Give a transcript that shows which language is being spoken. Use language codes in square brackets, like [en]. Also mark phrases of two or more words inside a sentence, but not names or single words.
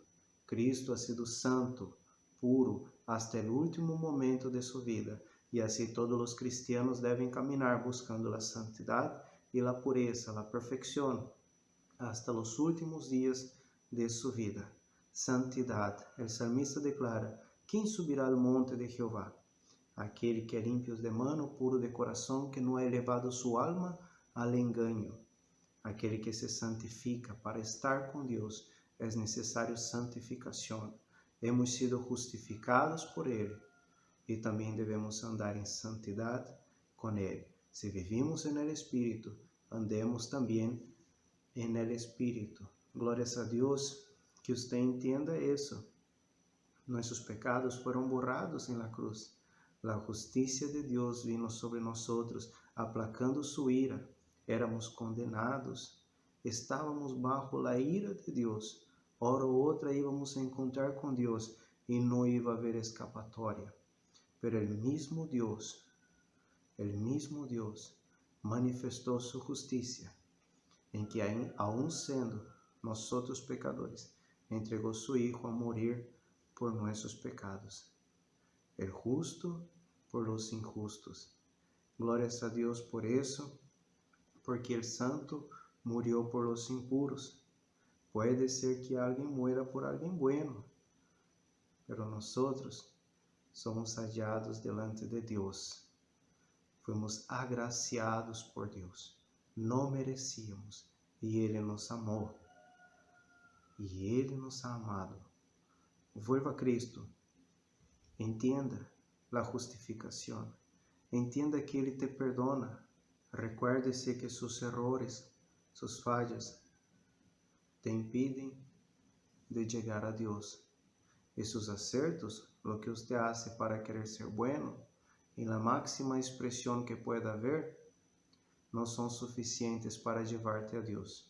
[es] Cristo ha sido santo, puro, hasta el último momento de su vida, y así todos los cristianos deben caminar buscando la santidad y la pureza, la perfección, hasta los últimos días de su vida. Santidad. El salmista declara: ¿quién subirá al monte de Jehová? [pt] Aquele que é [es] limpio de mano, puro de [pt] coração, que não [es] ha elevado su alma al engaño. [pt] Aquele que se santifica. Para estar com Deus é necessário santificação. [es] Hemos sido [pt] justificados por Ele e também devemos andar em santidade com Ele. [es] Se vivimos en el Espírito, andemos também en el Espírito. [pt] Glórias a Deus, que usted entenda isso. Nossos pecados foram borrados [es] en la cruz. La justicia de Deus vino sobre nosotros, aplacando su ira. Éramos condenados, estávamos bajo la ira de Deus. [pt] Hora ou outra [es] íbamos a encontrar [pt] com Deus e não [es] iba a [pt] haver escapatória. [es] Pero el mismo Deus manifestou su justicia, em que aún sendo nosotros pecadores, entregou su Hijo a morir por nuestros pecados. El justo por los injustos. [pt] Glórias a Deus por isso, [es] porque el santo murió por los impuros. Puede ser que alguien muera por alguien bueno, pero nosotros somos hallados delante de Deus. Fuimos agraciados por Deus. [pt] Não merecíamos e Ele nos amou. [es] E Ele nos ha amado. Vuelva a Cristo. [pt] Entenda a justificação. Entenda que Ele te perdona. [es] Recuérdese que sus errores, sus fallas, te impiden de llegar a Dios. Y sus acertos, lo que usted hace para querer ser bueno, en la máxima expresión que pueda haber, no son suficientes para llevarte a Dios.